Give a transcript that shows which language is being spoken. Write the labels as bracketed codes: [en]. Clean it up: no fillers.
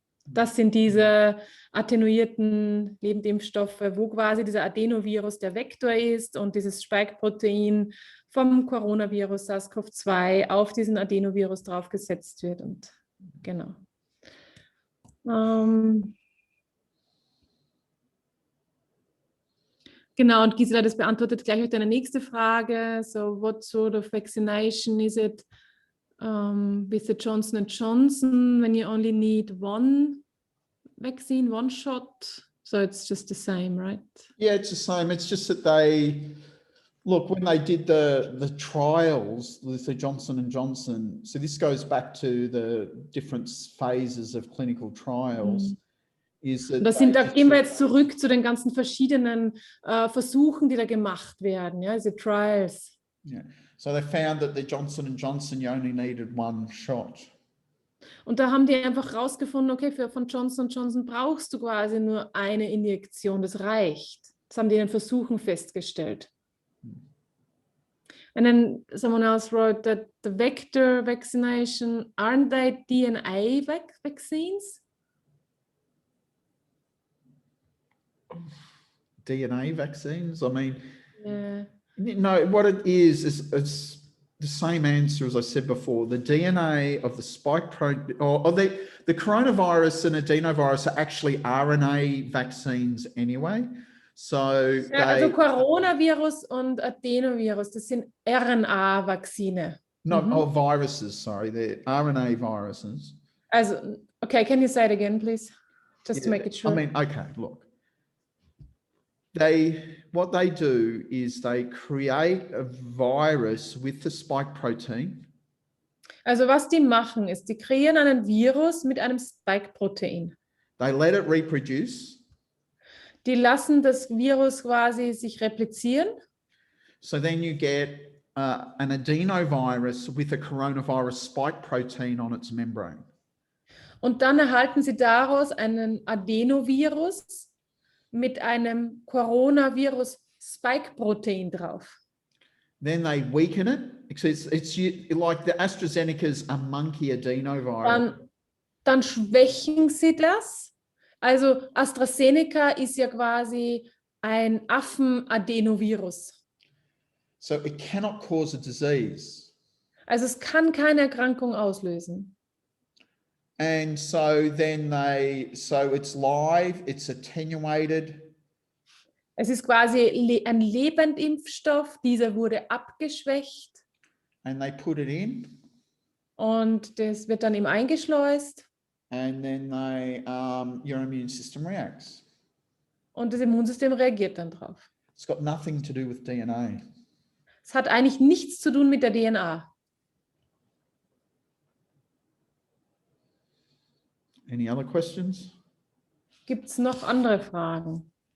[de] Das sind diese attenuierten Lebendimpfstoffe, wo quasi dieser Adenovirus der Vektor ist und dieses Spike-Protein vom Coronavirus SARS-CoV-2 auf diesen Adenovirus draufgesetzt wird. Und genau. Genau, und Gisela, das beantwortet gleich deine nächste Frage. [en] So, what sort of vaccination is it with the Johnson & Johnson when you only need one vaccine, one shot? So it's just the same, right? Yeah, it's the same. It's just that they, look, when they did the trials with the Johnson & Johnson, so this goes back to the different phases of clinical trials, is that [de] Da gehen wir jetzt zurück zu den ganzen verschiedenen Versuchen, die da gemacht werden, ja, diese Trials. [en] Yeah. So they found that the Johnson & Johnson, you only needed one shot. [de] Und da haben die einfach rausgefunden, okay, von Johnson & Johnson brauchst du quasi nur eine Injektion, das reicht. Das haben die in den Versuchen festgestellt. [en] And then someone else wrote that the vector vaccination, aren't they DNA vaccines? DNA vaccines? I mean, Yeah. no, what it is it's the same answer as I said before. The DNA of the spike protein, or the coronavirus and adenovirus are actually RNA vaccines anyway. So [de] ja, also Coronavirus und Adenovirus, das sind RNA-Vakzine. [en] No, viruses, sorry, they're RNA viruses. Also, okay, can you say it again, please? Just to make it sure. I mean, okay, look. What they do is they create a virus with the spike protein. [de] Also was die machen, ist, die kreieren einen Virus mit einem Spike-Protein. [en] They let it reproduce. [de] Die lassen das Virus quasi sich replizieren. [en] So then you get an adenovirus with a coronavirus spike protein on its membrane. [de] Und dann erhalten sie daraus einen Adenovirus mit einem Coronavirus-Spike-Protein drauf. [en] Then they weaken it. It's like the AstraZeneca's a monkey adenovirus. [de] Dann schwächen sie das. Also AstraZeneca ist ja quasi ein Affen-Adenovirus. [en] So it cannot cause a disease. [de] Also es kann keine Erkrankung auslösen. [en] And so then so it's live, it's attenuated. [de] Es ist quasi ein Lebendimpfstoff, dieser wurde abgeschwächt. [en] And they put it in. [de] Und das wird dann eben eingeschleust. [en] And then your immune system reacts. [de] Und das Immunsystem reagiert dann drauf. [en] It's got nothing to do with DNA. [de] Es hat eigentlich nichts zu tun mit der DNA. [en] Any other questions? [de] Gibt es noch andere Fragen?